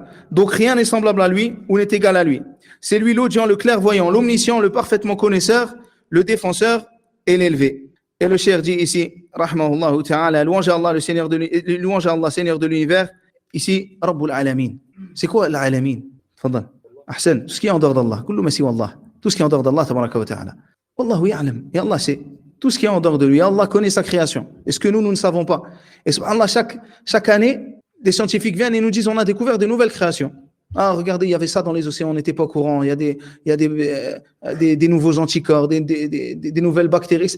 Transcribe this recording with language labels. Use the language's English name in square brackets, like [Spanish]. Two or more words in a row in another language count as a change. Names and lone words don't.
[French] Donc rien n'est semblable à lui ou n'est égal à lui. C'est lui l'audient, le clairvoyant, l'omniscient, le parfaitement connaisseur, le défenseur et l'élevé. Et le cheikh dit ici, [Arabic] رحمه الله تعالى, [French] louange à Allah, Seigneur de l'univers. Ici, [Arabic] رب العالمين. [French] C'est quoi l'Alamin? Fadal. Ahsan. Tout ce qui est en dehors d'Allah. [Arabic] كل ما سوى الله. [French] Tout ce qui est en dehors d'Allah, [Arabic] تبارك وتعالى. والله يعلم. [French] Et Allah sait. Tout ce qui est en dehors de lui. Allah connaît sa création. Et ce que nous ne savons pas. Et subhanallah, chaque année, des scientifiques viennent et nous disent on a découvert de nouvelles créations. Ah, regardez, il y avait ça dans les océans, on n'était pas au courant. Il y a des nouveaux anticorps, des nouvelles bactéries.